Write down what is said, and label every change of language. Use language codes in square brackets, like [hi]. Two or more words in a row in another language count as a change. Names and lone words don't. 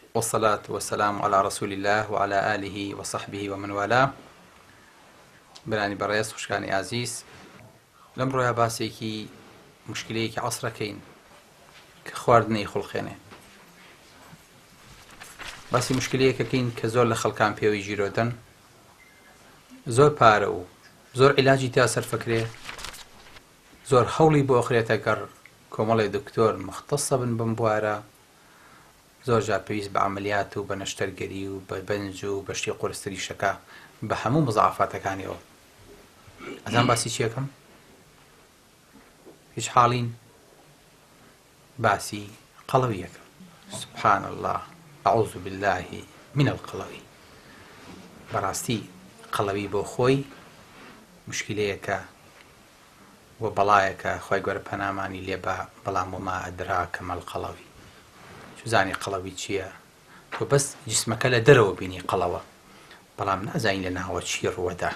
[ar] والصلاة والسلام على رسول الله وعلى آله وصحبه ومن والاه. [ckb] برانی بەڕێز خوشکانی ئازیز، لەم ڕۆیە باسێکی مشکلەیەکی عەسرەکەین کە خواردنەی خوڵخێنێ. باسی مشکلەیەکەکەین کە زۆر لە خەڵکان پێوەی ژیرۆدەن، زۆر پارە و زۆر عیلاجی تا سەرفەکرێ، زۆر هەوڵی بۆ ئەخرێتە گەڕ کۆمەڵی دکتۆر مختصە بن بم بوارە، زۆر جار پێویست بە عەمەلیات و بە نەشتەرگەری و بە بەنج و بە شتی قورستریشەکە بە هەموو مزاعەفاتەکانیەوە. ئەزان باسی چیەکەم؟ هیچ حاڵین باسی قەڵەویەکە. [ar] سبحان الله، أعوذ بالله من القەڵەوی. [ckb] بەڕاستی قەڵەوی بۆ خۆی مشکلەیەکە و بەڵایەکە، خۆی گەورە پەنامانی لێ بە، بەڵام [ar] وما ئەدراکە مەل [ckb] قەڵەوی. زانی قەڵەوی چییە؟ تۆ بەس جسمەکە لە دەرەوە بینی قەڵەوە، بەڵام نازانی لە ناوە چی ڕوەدا.